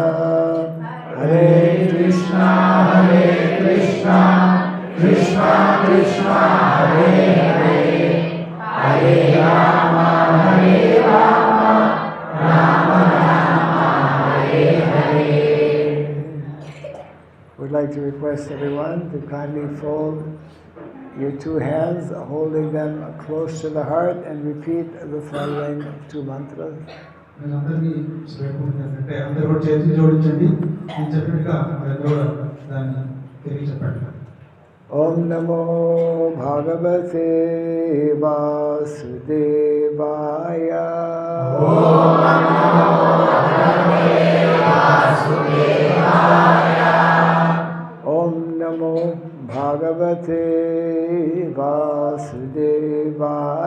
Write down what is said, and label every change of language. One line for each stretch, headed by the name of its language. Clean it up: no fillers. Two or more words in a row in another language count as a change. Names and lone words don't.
English: Hare Krishna Krishna Krishna Hare Hare Hare Rama Rama Rama Hare Hare. We'd like to request everyone to kindly fold your two hands, holding them close to the heart, and repeat the following two mantras.
Telugu: అందరినీ ఏంటంటే అందరూ కూడా చేతులు జోడించండి, నేను చెప్పినట్టుగా అందరూ కూడా దాన్ని తిరిగి చెప్పండి.
Sanskrit: ॐ नमो भगवते वासुदेवाय. ॐ नमो भगवते वासुदेवाय. ॐ नमो भगवते वासुदेवाय.